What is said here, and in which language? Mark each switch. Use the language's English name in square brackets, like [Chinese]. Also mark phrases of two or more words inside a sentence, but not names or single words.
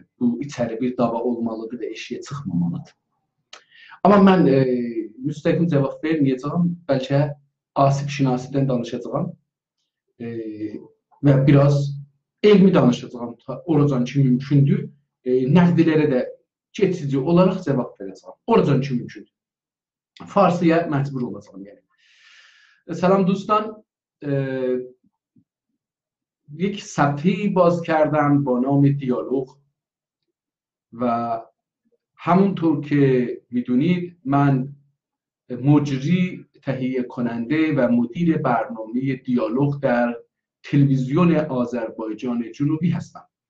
[Azerbaijani] Bu içəri bir dava olmalıdır və eşiyə çıxmamalıdır. Amma mən müstəqim cavab verməyəcəm, bəlkə Asif Şinasidən danışacağım və biraz elmi danışacağım, oracan ki mümkündür, nəqdilərə də geçici olaraq cavab verəcəm, oracan ki mümkündür. Farsıya məcbur olacağım yəni. [Persian] سلام دوستان، یک صفحه‌ای باز کردم با نام دیالوگ و همونطور که میدونید من مجری، تهیه کننده و مدیر برنامه دیالوگ در تلویزیون آذربایجان جنوبی هستم